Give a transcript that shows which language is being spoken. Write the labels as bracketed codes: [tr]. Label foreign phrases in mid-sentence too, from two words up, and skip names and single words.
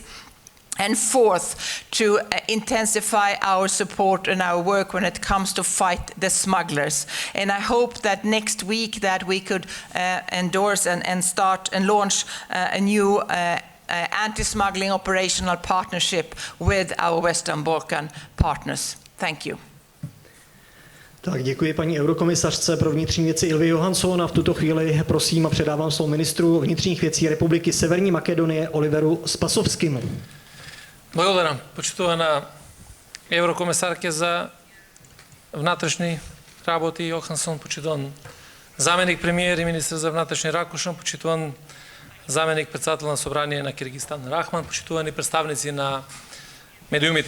[en] And fourth, to intensify our support and our work when it comes to fight the smugglers. And I hope that next week that we could endorse and start and launch a new anti-smuggling operational partnership with our Western Balkan partners. Thank you. [cs] Tak děkuji paní eurokomisařce pro vnitřní věci Ylvi Johansson a v tuto chvíli prosím a předávám slovo ministru vnitřních věcí Republiky Severní Makedonie Oliveru Spasovskimu. [mk] Благодарам, почитувана еврокомесарке за внатрешни работи Йохансон, почитуван заменик премиер и министр за внатрешни Ракушан, почитуван заменик председател на собрание на Киргизстан Рахман, почитувани представници на медиумите.